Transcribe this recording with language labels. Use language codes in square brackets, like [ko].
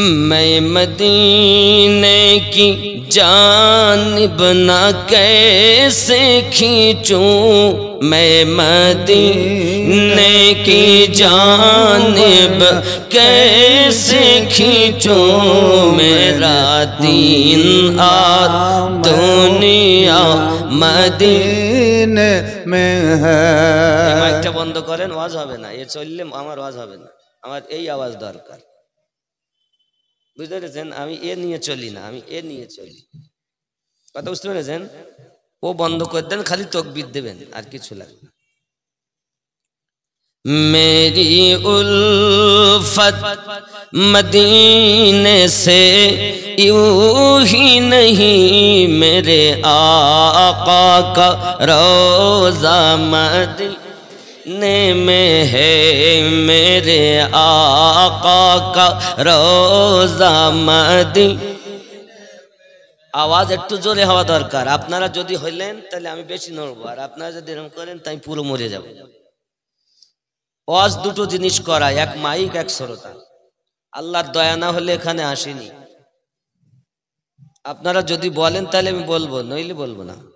[ur] میں مدینے کی جانب نہ کیسے کھینچوں، میں مدینے کی جانب کیسے کھینچوں، میرا دین اور دنیا مدینے میں ہے۔ [bn] মাইকটা বন্ধ করেন, ওয়াজ হবে না, এ চললে আমার ওয়াজ হবে না, আমার এই আওয়াজ দরকার। বুঝতে পেরেছেন? আমি এ নিয়ে চলি না, আমি এ নিয়ে চলি। কথা বুঝতে পেরেছেন? ও বন্ধ করে দেন, খালি তাকবীর দেবেন, আর কিছু লাগবে না। [ur] মেরি উলফত مدینے سے یوں ہی نہیں میرے آقا کا روزہ مدینے میں ہے، میرے آقا کا روزہ مدینے। [bn] আওয়াজ একটু জোরে হওয়া দরকার। আপনারা যদি হইলেন তাহলে আমি বেশি নড়বো, আর আপনারা যদি এরকম করেন তাই পুরো মরে যাব। ওয়াজ দুটো জিনিস করা, এক মাইক এক শ্রোতা। আল্লাহর দয়া না হলে এখানে আসেনি। আপনারা যদি বলেন তাহলে আমি বলবো, নইলে বলবো না।